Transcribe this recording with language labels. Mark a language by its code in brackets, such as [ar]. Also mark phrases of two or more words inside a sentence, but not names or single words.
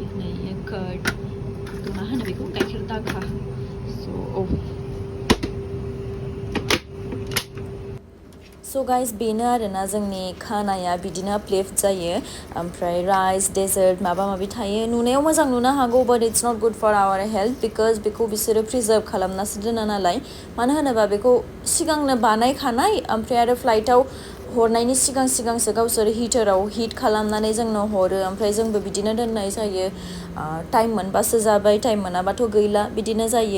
[brx] नै कर्ड मा होनो बेखौ गाइखेर दाखा. स' गाइस बेनो आरोना जोंनि खानाया बिदिनो प्लेट जायो. ओमफ्राय [en] rice, dessert [brx] माबा माबि थायो. नुनायाव मोजां नुनो हागौ [en] but it's not good for our health. [brx] बिकज बेखौ बिसोरो प्रिजार्भ खालामनासो दोनो नालाय. मानो होनोबा बेखौ सिगांनो बानायखानाय. ओमफ्राय आरो फ्लाइटआव हरनायनि सिगांसो गावसोर हिटाराव हिट खालामनानै जोंनो हरो. ओमफ्राय जोंबो बिदिनो दोननाय जायो. टाइम मोनबासो जाबाय, टाइम मोनाबाथ' गैला बिदिनो जायो.